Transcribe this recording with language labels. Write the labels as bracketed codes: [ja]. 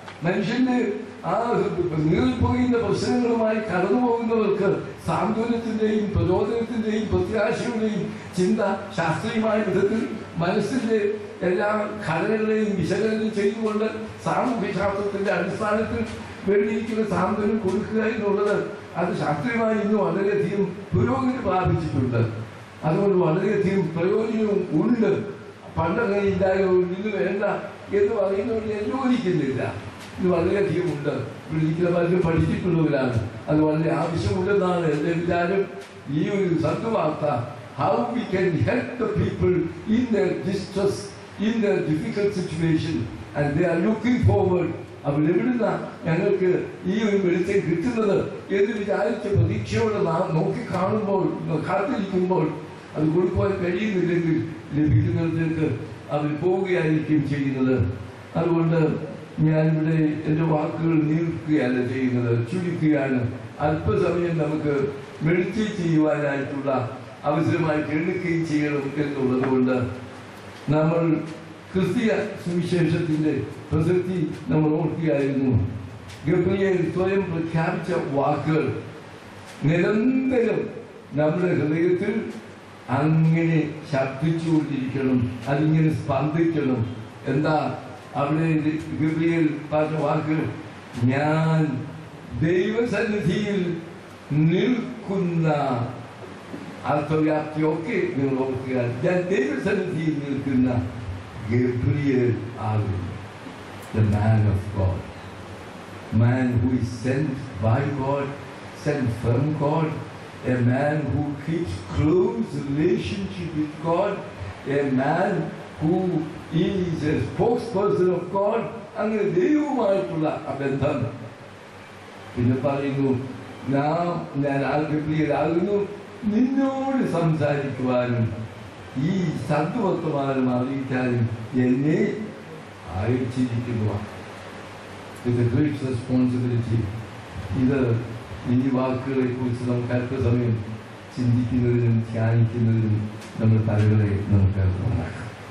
[ml] മനുഷ്യന്റെ ആ നീറിപ്പോകുന്ന പ്രശ്നങ്ങളുമായി കടന്നു പോകുന്നവർക്ക് സാന്ത്വനത്തിന്റെയും പ്രചോദനത്തിന്റെയും പ്രത്യാശയുടെയും ചിന്ത ശാസ്ത്രീയമായ വിധത്തിൽ മനസ്സിന്റെ എല്ലാ ഘടനകളെയും വിശകലനം ചെയ്തുകൊണ്ട് സാമൂഹ്യശാസ്ത്രത്തിന്റെ അടിസ്ഥാനത്തിൽ വേണ്ടിയിരിക്കുന്ന സാന്ത്വനം കൊടുക്കുക എന്നുള്ളത് അത് ശാസ്ത്രീയമായി ഇന്ന് വളരെയധികം പുരോഗതി പ്രാപിച്ചിട്ടുണ്ട്. അതുകൊണ്ട് വളരെയധികം പ്രയോജനവും ഉണ്ട്. പണ്ടങ്ങനെ ഇല്ലായോ ഇത് വേണ്ട എന്ന് പറയുന്നവർ ഞാൻ യോജിക്കുന്നില്ല. ഇത് വളരെയധികം ഉണ്ട്. ഇവിടെ പലരും പഠിച്ചിട്ടുള്ളവരാണ്. അത് വളരെ ആവശ്യമുണ്ടെന്നാണ് എൻ്റെ വിചാരം. ഈ ഒരു സദ്വാർത്ത, [en] how we can help the people in their distress, in their difficult situation, and they are looking forward. [ml] അവിടെ എവിടുന്ന ഞങ്ങൾക്ക് ഈ ഒരു വെളിച്ചം കിട്ടുന്നത് എന്ന് വിചാരിച്ച പ്രതീക്ഷയോടെ നാം നോക്കി കാണുമ്പോൾ, കാത്തിരിക്കുമ്പോൾ അത് കൊടുക്കുവാൻ കഴിയുന്നില്ലെങ്കിൽ ലഭിക്കുന്നിടത്തേക്ക് അവർ പോവുകയായിരിക്കും ചെയ്യുന്നത്. അതുകൊണ്ട് ഞാനിവിടെ എൻ്റെ വാക്കുകൾ നീർക്കുകയല്ല ചെയ്യുന്നത്, ചുരുക്കുകയാണ്. അല്പസമയം നമുക്ക് മെഡിറ്റേറ്റ് ചെയ്യുവാനായിട്ടുള്ള അവസരമായിട്ട് എടുക്കുകയും ചെയ്യണം എന്നുള്ളത് കൊണ്ട് നമ്മൾ ക്രിസ്തീയ സുവിശേഷത്തിന്റെ പ്രസക്തി നമ്മൾ ഓർക്കുകയായിരുന്നു. ഗബ്രിയേൽ സ്വയം പ്രഖ്യാപിച്ച വാക്കുകൾ നിരന്തരം നമ്മുടെ ഹൃദയത്തിൽ അങ്ങനെ ശബ്ദിച്ചുകൊണ്ടിരിക്കണം, അതിങ്ങനെ സ്പന്ദിക്കണം. എന്താ അവിടെ ഗബ്രിയേൽ പറഞ്ഞ വാക്ക്? ഞാൻ ദൈവസന്നിധിയിൽ നിൽക്കുന്ന അർത്ഥവ്യാപ്തിയൊക്കെ നിങ്ങൾ ഓർക്കുക. ഞാൻ ദൈവസന്നിധിയിൽ നിൽക്കുന്ന ഗബ്രിയേൽ ആകുന്നു. [en] The man of God, man who is sent by God, sent from God, a man who keeps close relationship with God, a man who is a spokesperson of God. [ml] അങ്ങനെ ദൈവവുമായിട്ടുള്ള ആ ബന്ധം. പിന്നെ പറയുന്നു, ഞാൻ ഗബ്രിയേലാകുന്നു, നിന്നോട് സംസാരിക്കുവാനും ഈ സദ്വർത്തമാനം അറിയിക്കാനും എന്നെ അയച്ചിരിക്കുന്നു. [en] It's a great responsibility. [ml] ഇത് ഈ വാക്കുകളെ കുറിച്ച് നമുക്ക് അല്പസമയം ചിന്തിക്കുന്നതിനും ധ്യാനിക്കുന്നതിനും നമ്മുടെ തലകളെ നമുക്ക് ഉണ്ടാക്കാം.